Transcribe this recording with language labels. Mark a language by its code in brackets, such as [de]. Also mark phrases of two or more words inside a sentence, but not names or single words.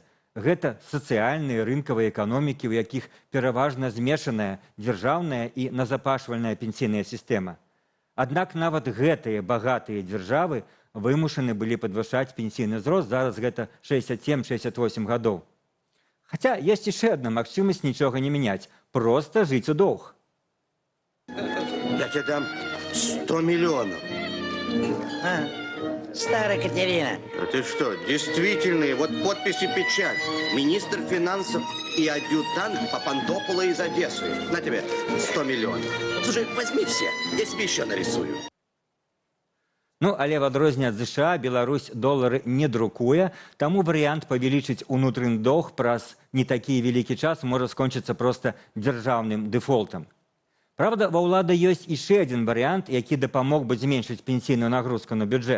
[be] Гэта сацыяльныя рынкавыя эканомікі, у якіх пераважна змешаная дзяржаўная і назапашвальная пенсійная сістэма. Аднак нават гэтыя багатыя дзяржавы вымушаны былі падвышаць пенсійны ўзрост, зараз гэта 67-68 гадоў. Хаця ёсць яшчэ адна магчымасць нічога не мяняць, проста жыць у доўг. [ru] Я тебе дам 100 миллионов. Старая Катерина. А ты что, действительный, вот подпись и печать. Министр финансов и адъютант Папандопола из Одессы. На тебе 100 миллионов. Слушай, возьми все, я себе еще нарисую. [be] Ну, але в адрозненне ад ЗША Беларусь долары не друкуе, таму варыянт павялічыць унутраны доўг праз не такі вялікі час можа скончыцца проста дзяржаўным дэфолтам. Правда, ва ўлады ёсць яшчэ адзін варыянт, які дапамог бы зменшыць пенсійную нагрузку на бюджэт.